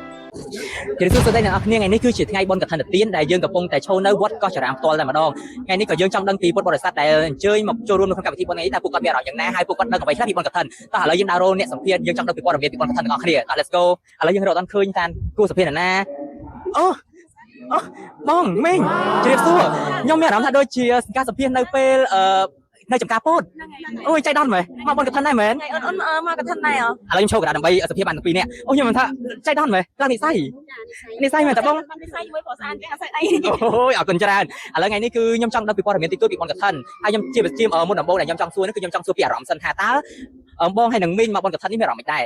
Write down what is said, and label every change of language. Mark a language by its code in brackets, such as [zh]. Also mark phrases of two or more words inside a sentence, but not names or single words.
[km] Jadi tu saya nak ni ngày នេះគឺជាថ្ងៃបុណ្យកឋិនទានដែលយើងកំពុងតែឈរនៅវត្តកោះចរាមផ្ទាល់តែម្ដងថ្ងៃនេះក៏យើងចង់ដឹងពីពុទ្ធបរិស័ទដែលអញ្ជើញមកចូលរួមនៅក្នុងកម្មវិធីបុណ្យ ថ្ងៃនេះតើពួកគាត់មានអារម្មណ៍យ៉ាងណាហើយពួកគាត់ដឹងអ្វីខ្លះពីបុណ្យកឋិនតោះឥឡូវយើងដើររោអ្នកសម្ភាសយើងចង់ដឹងពីព័ត៌មានពីបុណ្យកឋិនទាំងអស់គ្នាតោះ [en] let's go [km] ឥឡូវយើងរកអត់ឃើញតាមគូសម្ភាស ណាអូបងមីងជ្រាបសួរខ្ញុំមានអារម្មណ៍ថាដូចជាការសម្ភាសនៅពេលនៅចំការពោតអូយចៃដន្យមែនមកបុណ្យកឋិនដែរមែនអូនមកកឋិនដែរឥឡូវខ្ញុំឈរកណ្ដាលដើម្បីសម្ភាសបានទាំងពីរនាក់អូខ្ញុំមិនថាចៃដន្យមែនឡើងនិស័យមែនតើបងនិស័យជាមួយប្រុសស្អាតទាំងអត់ស្អីអីអូយអរគុណច្រើនឥឡូវថ្ងៃនេះគឺខ្ញុំចង់ដឹងពីព័ត៌មានតិចតួចពីបុណ្យកឋិនហើយខ្ញុំជាមុនដំបូងដែលខ្ញុំចង់សួរនេះគឺខ្ញុំចង់សួរពីអារម្មណ៍សិនថាតើបងហើយនឹងមីងមកបុណ្យកឋិននេះមានអារម្មណ៍មិនដែរ